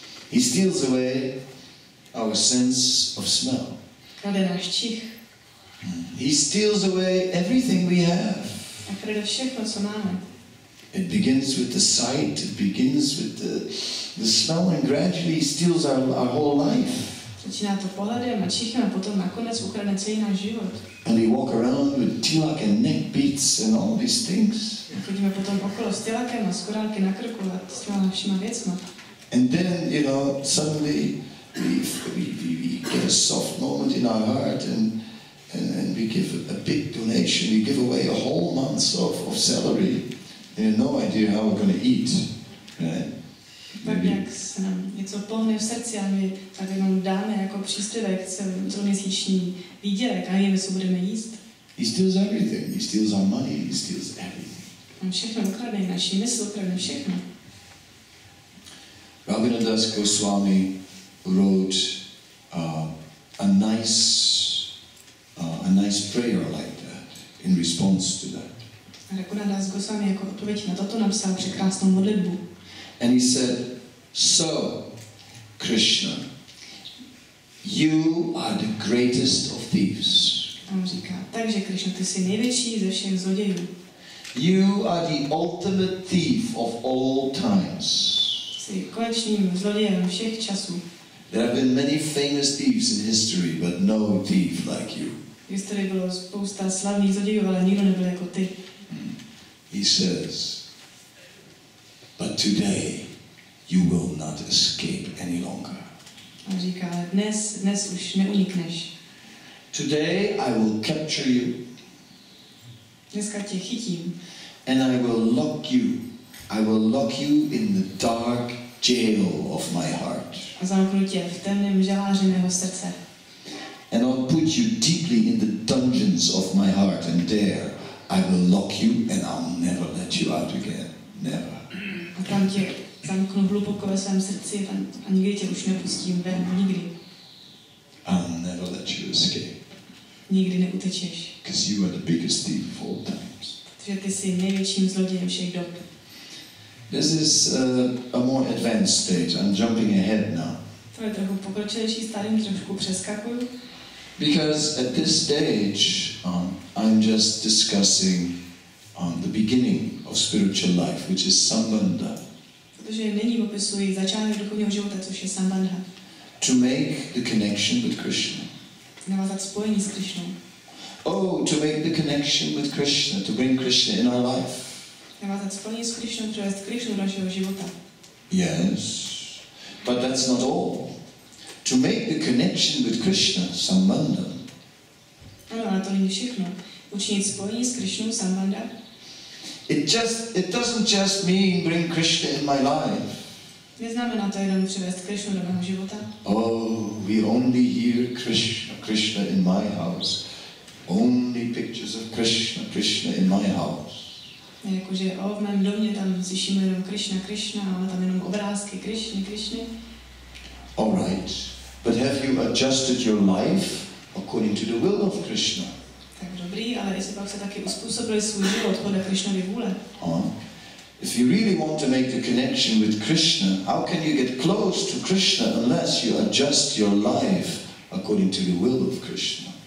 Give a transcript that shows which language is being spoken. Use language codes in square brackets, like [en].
[en] He steals away our sense of smell. [cs] Krade náš čich. [en] He steals away everything we have. [cs] A krade všechno, co máme. [en] It begins with the sight, it begins with the smell, and gradually he steals our whole life. [cs] Začíná to pohledem a čichem a potom nakonec ukradne celý náš život. [en] And we walk around with tilak and neck beads and all these things. [cs] A chodíme potom okolo s tilakem a s korálky na krku a s těma všema věcma. [en] And then, suddenly we get a soft moment in our heart and we give a big donation. We give away a whole month of salary. And you have no idea how we're going to eat. Right? [cs] Tak jak se nám něco pohne v srdci a my tak jenom dáme jako příspěvek celoměsíční výdělek a nevíme, co budeme jíst. [en] He steals everything. He steals our money. He steals everything. [cs] On všechno ukradne, naši mysl ukradne všechno. [en] Rabindranath Goswami wrote a nice prayer like that in response to that. [cs] Rabindranath Goswami jako odpověď na toto napsal překrásnou modlitbu. [en] And he said, "So, Krishna, you are the greatest of thieves." [cs] A on říká, takže Krishna, ty jsi největší ze všech zlodějů. [en] You are the ultimate thief of all times. [cs] Jsi konečným zlodějem všech časů. [en] There have been many famous thieves in history, but no thief like you. [cs] V historii bylo spousta slavných zlodějů, ale nikdo nebyl jako ty. [en] He says, but today you will not escape any longer. [cs] On říká, ale dnes už neunikneš. [en] Today I will capture you. [cs] Dneska tě chytím. [en] And I will lock you. I will lock you in the dark jail of my heart. [cs] A zamknu tě v temném žaláři mého srdce. [en] And I'll put you deeply in the dungeons of my heart, and there I will lock you and I'll never let you out again. Never. [cs] A tam tě zamknu hluboko ve svém srdci a nikdy tě už nepustím ven, nikdy. [en] I'll never let you escape. [cs] Nikdy neutečeš. [en] Because you are the biggest thief of all times. [cs] Protože ty jsi největším zlodějem všech dob. [en] This is a more advanced stage. I'm jumping ahead now. [cs] To je trochu pokročilejší stádium, trošku přeskakuju. [en] Because at this stage, I'm just discussing the beginning of spiritual life, which is sambandha. [cs] Protože nyní popisuji začátek duchovního života, což je sambandha. [en] To make the connection with Krishna. [cs] Navázat spojení s Krishnou. [en] Oh, to make the connection with Krishna, to bring Krishna in our life. [cs] Navázat spojení s Krishnou, přivést Krishnu do našeho života. [en] Yes, but that's not all. to make the connection with Krishna, sambandha. [cs] Ano, ale to není všechno. Učinit spojení s Krishnou, sambandha. [en] It doesn't just mean bring Krishna in my life. [cs] Neznamená to jenom přivést Krishnu do mého života. [en] Oh, we only hear Krishna in my house. Only pictures of Krishna in my house. [cs] Jakože v mém domě tam slyšíme jenom Krishna, máme tam jenom obrázky Krishny. [en] All right, but have you adjusted your life according to the will of Krishna? [cs] Tak dobrý, ale jestli pak se taky uspůsobili svůj život podle Krishnovy vůle. [en] If you really want to make the connection with Krishna, how can you get close to Krishna unless you adjust your life according to the will of Krishna?